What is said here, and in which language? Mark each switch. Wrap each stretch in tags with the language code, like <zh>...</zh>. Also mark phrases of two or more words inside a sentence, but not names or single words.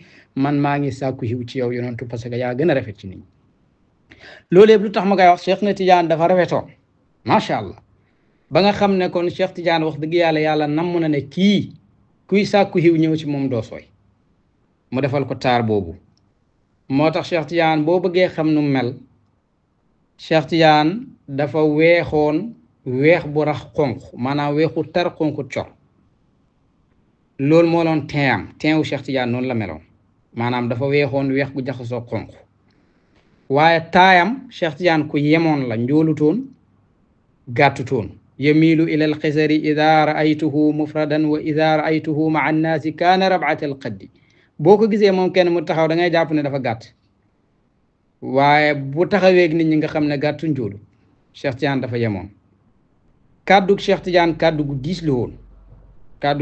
<wo>man maa ngi sàkku xiw ci yow yonentu</wo> <fr>parce que</fr> <wo>yaa gën a rafet ci nit ñi loolu yëpp lu tax ma koy wax Cheikh na Tidiane dafa rafetoon</wo> <ar>ماشاء الله</ar> <wo>ba nga xam ne kon Cheikh Tidiane wax dëgg yàlla namm na ne kii kuy sàkku xiw ñëw ci moom doo sooy mu defal ko taar boobu moo tax Cheikh Tidiane boo bëggee xam nu mel Cheikh Tidiane dafa weexoon weex bu rax xonq maanaam weexu tar xonq cor loolu moo doon teewu Cheikh Tidiane noonu la meloon maanaam dafa weexoon weex gu jaxasoo xonq waaye taayam Cheikh Tidiane ku yemoon la njoolutoon gàttutoon</wo> <ar>يميل إلى القصر إذا رأيته مفرداً وإذا رأيته مع الناس كان ربعة القد</ar> <wo>boo ko gisee moom kenn mu taxaw da ngay jàpp ne dafa gàtt waaye bu taxaweeg nit ñi nga xam ne gàttu njoolu Cheikh Tidiane dafa yemoon kàddug Cheikh Tidiane kàddu gu diis la woon kàddu</wo>